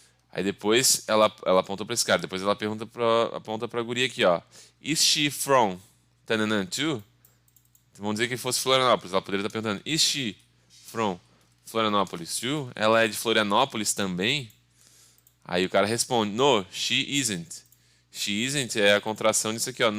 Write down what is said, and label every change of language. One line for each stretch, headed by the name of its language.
Portuguese: Aí depois ela aponta para esse cara. Depois ela aponta para a guria aqui, ó.
English: Is she from too?
Portuguese: Vamos dizer que fosse Florianópolis. Ela poderia estar perguntando,
English: is she from Florianópolis too?
Portuguese: Ela é de Florianópolis também? Aí o cara responde,
English: no, she isn't. She isn't
Portuguese: é a contração disso aqui, ó.